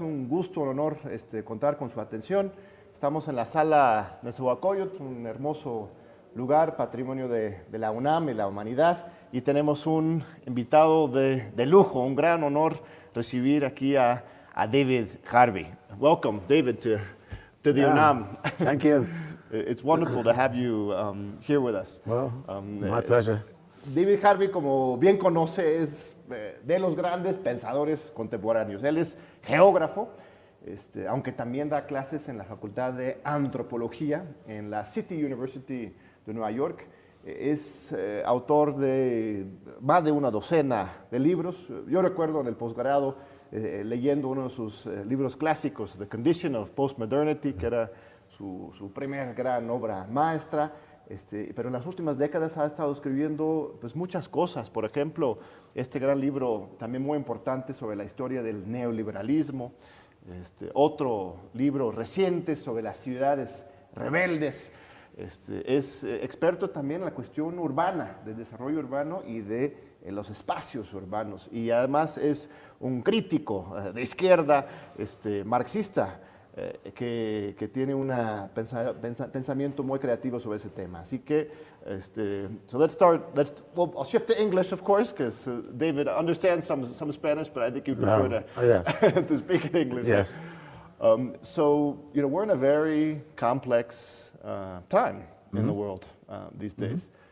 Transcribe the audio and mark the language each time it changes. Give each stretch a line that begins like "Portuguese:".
Spanish: Un gusto, un honor contar con su atención. Estamos en la sala de Nezahualcóyotl, un hermoso lugar, patrimonio de la UNAM y la humanidad. Y tenemos un invitado de lujo, un gran honor recibir aquí a David Harvey.
English: Welcome, David, to the UNAM. Thank you. It's wonderful to have you here with us. Well, my pleasure.
Spanish: David Harvey, como bien conoce, es de los grandes pensadores contemporáneos. Él es geógrafo, aunque también da clases en la Facultad de Antropología en la City University de Nueva York. Es autor de más de una docena de libros. Yo recuerdo en el posgrado leyendo uno de sus libros clásicos, The Condition of Postmodernity, que era su primera gran obra maestra. Pero en las últimas décadas ha estado escribiendo pues, muchas cosas. Por ejemplo, este gran libro también muy importante sobre la historia del neoliberalismo. Otro libro reciente sobre las ciudades rebeldes. Es experto también en la cuestión urbana, del desarrollo urbano y de los espacios urbanos. Y además es un crítico de izquierda, marxista, que tiene un pensamiento muy creativo sobre ese tema. Así que,
English: so let's start. Well, I'll shift to English, of course, because David understands some Spanish, but I think you prefer to speak in English. Yes. So, we're in a very complex time in the world these days.